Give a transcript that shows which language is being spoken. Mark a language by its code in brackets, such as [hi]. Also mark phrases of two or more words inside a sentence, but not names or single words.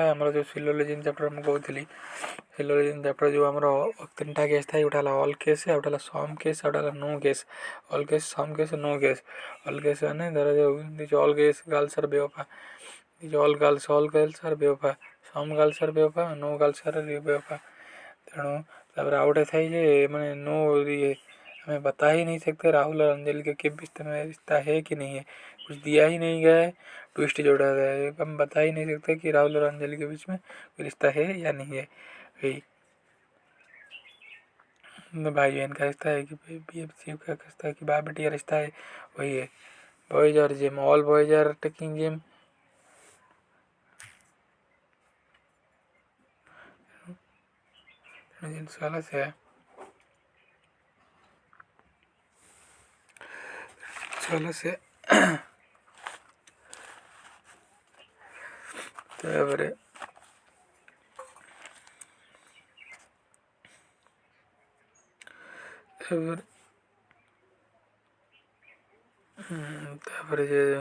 [or] ଆମର ଯେଉଁ [en] syllogism chapter [or] ମୁଁ କହୁଥିଲି, [en] syllogism chapter [or] ଯେଉଁ ଆମର 3ଟା କେସ୍ ଥାଏ, ଗୋଟେ ହେଲା [en] all case, [or] ଆଉ ଗୋଟେ ହେଲା [en] some case, [or] ଆଉ ଗୋଟେ ହେଲା [en] no case. all case, some case, no case. all case [or] ମାନେ ଧର [en] all case girls are ବେୱଫା, all girls are ବେୱଫା, some girls are ବେୱଫା, no girls are ବେୱଫା। [or] ତେଣୁ ତାପରେ ଆଉ ଗୋଟେ ଥାଏ ଯେ ମାନେ [hi] नो ये हमें बता ही नहीं सकते राहुल और अंजलि के बीच में रिश्ता है कि नहीं है, कुछ दिया ही नहीं गया है, ट्विस्ट जोड़ा गया है, हम बता ही नहीं सकते कि राहुल और अंजलि के बीच में कोई रिश्ता है या नहीं है। वही भाई बहन का रिश्ता है कि BFC का रिश्ता है कि बाप बेटी का रिश्ता है, वही है। [en] boys और gym, all boys are taking gym। [or] ଜିନିଷ ହେଲା ସେୟା। ତାପରେ ଯେ